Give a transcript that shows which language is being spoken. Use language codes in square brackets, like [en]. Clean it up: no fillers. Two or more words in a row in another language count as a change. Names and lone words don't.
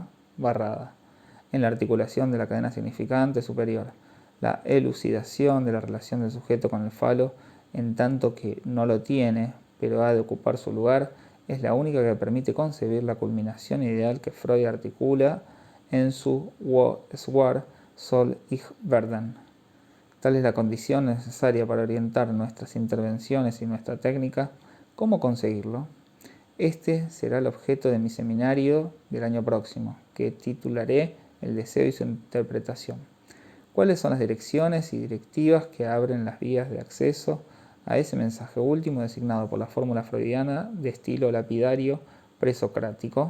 [es] barrada, en la articulación de la cadena significante superior, la elucidación de la relación del sujeto con el falo, en tanto que no lo tiene, pero ha de ocupar su lugar, es la única que permite concebir la culminación ideal que Freud articula en su [de] Wo es War soll ich werden. [es] Tal es la condición necesaria para orientar nuestras intervenciones y nuestra técnica. ¿Cómo conseguirlo? Este será el objeto de mi seminario del año próximo, que titularé El deseo y su interpretación. ¿Cuáles son las direcciones y directivas que abren las vías de acceso a ese mensaje último designado por la fórmula freudiana de estilo lapidario presocrático?